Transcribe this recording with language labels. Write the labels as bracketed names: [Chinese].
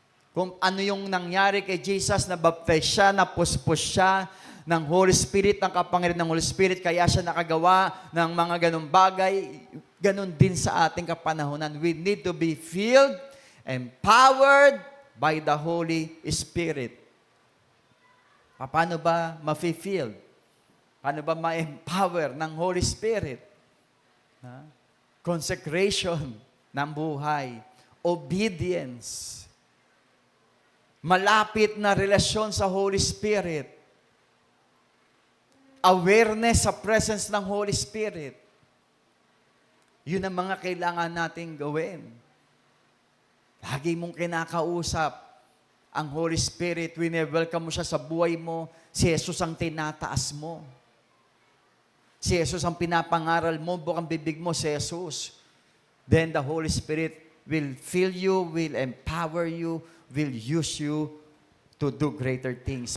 [Filipino] Kung ano yung nangyari kay Jesus, nabaptize siya, napuspos siya ng Holy Spirit, ng kapangyarihan ng Holy Spirit, kaya siya nakagawa ng mga ganong bagay, ganon din sa ating kapanahunan. [English] We need to be filled, empowered by the Holy Spirit. [Filipino] Paano ba ma-filled? Paano ba ma-empower ng Holy Spirit? Consecration ng buhay, obedience, malapit na relasyon sa Holy Spirit, awareness sa presence ng Holy Spirit. Yun ang mga kailangan nating gawin. Lagi mong kinakausap ang Holy Spirit, wini-welcome mo siya sa buhay mo, si Jesus ang tinataas mo. Si Jesus ang pinapangaral mo, bukang bibig mo si Jesus. [English] Then the Holy Spirit will fill you, will empower you, will use you to do greater things.